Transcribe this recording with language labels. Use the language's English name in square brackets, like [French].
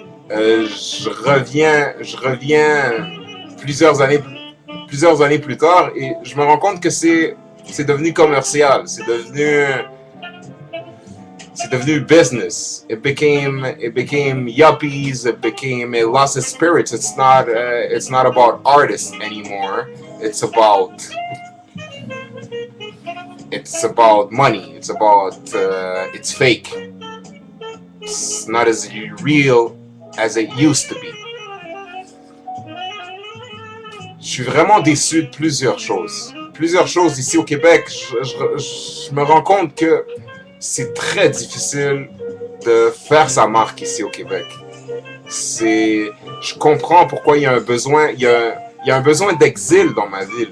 [French] Je reviens plusieurs années plus tard et je me rends compte que c'est devenu commercial, c'est devenu business. [English] It became yuppies. It lost its spirit. It's not about artists anymore. It's about money. It's fake. It's not as real as it used to be. [French] Je suis vraiment déçu de plusieurs choses. Plusieurs choses ici au Québec. Je me rends compte que c'est très difficile de faire sa marque ici au Québec. Je comprends pourquoi il y a un besoin, il y a un besoin d'exil dans ma ville.